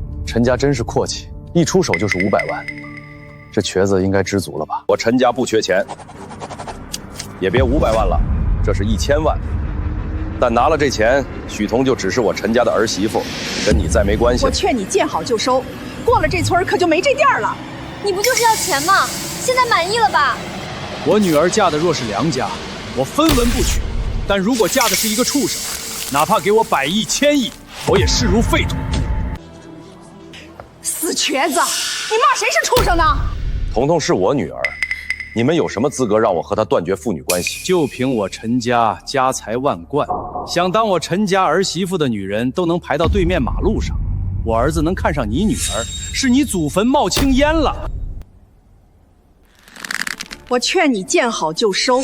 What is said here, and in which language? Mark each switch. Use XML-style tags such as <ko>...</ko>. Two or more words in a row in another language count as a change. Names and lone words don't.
<zh>陳家真是闊氣，一出手就是500萬，這瘸子應該知足了吧？我陳家不缺錢，也別500萬了，這是1000萬。但拿了這錢，許彤就只是我陳家的兒媳婦，跟你再沒關係。我勸你見好就收，過了這村可就沒這店了。你不就是要錢嗎？現在滿意了吧？我女兒嫁的若是良家，我分文不取；但如果嫁的是一個畜生，哪怕給我100億、1000億，我也視如廢土。死瘸子，你罵誰是畜生呢？彤彤是我女兒。你們有什麼資格讓我和她斷絕父女關係？就憑我陳家家財萬貫，想當我陳家兒媳婦的女人都能排到對面馬路上，我兒子能看上你女兒，是你祖墳冒青煙了。我勸你見好就收。</zh>